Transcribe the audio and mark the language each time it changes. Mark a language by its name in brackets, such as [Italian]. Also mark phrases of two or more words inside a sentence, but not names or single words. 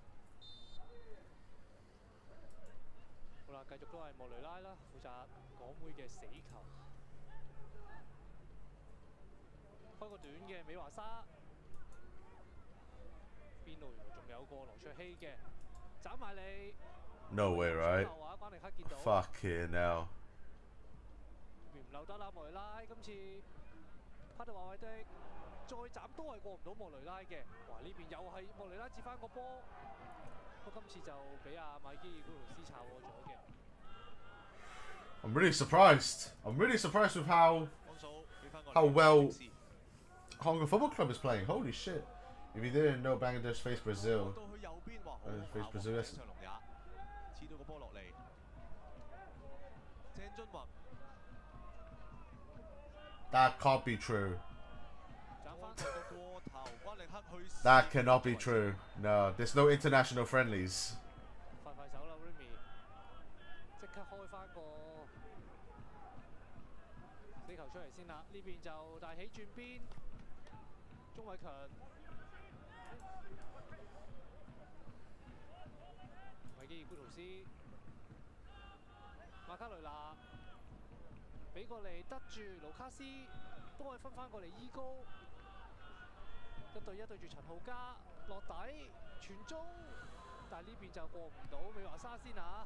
[Cantonese] 好啦，繼續都係莫雷拉啦，負責港會嘅死球。開個短嘅美華沙，邊度原來仲有個羅卓希嘅，斬埋你。 [English] No way, right? [Cantonese] 關力克見到。 [English] Fucking hell. [Cantonese] 唔漏得啦，莫雷拉今次帕特華維迪再斬都係過唔到莫雷拉嘅。哇！呢邊又係莫雷拉接翻個波，不過今次就俾阿米基爾古圖斯炒過咗嘅。 [English] I'm really surprised. I'm really surprised with how well Hong Kong Football Club is playing. Holy shit. If you didn't know, Bangladesh faced Brazil [Cantonese] 邊，哇好 [English] Face [Cantonese] 好 [English] Brazil [Cantonese] 喎， [English] yes. [Cantonese] 上龍也黐到個波落嚟，鄭俊弘 [English] That can't be true. [Cantonese] 斬翻。過頭，關力克去試 [English] That cannot be true. No, there's no international friendlies. [Cantonese] 快快手啦 Remy， 即刻開翻個死球出嚟先啦。呢邊就大起轉邊，鐘偉強。維基爾古圖斯，馬卡雷納俾過嚟得住盧卡斯，都可以分翻過嚟伊高，1對1對住陳浩嘉落底傳中，但係呢邊就過唔到美華沙先啊！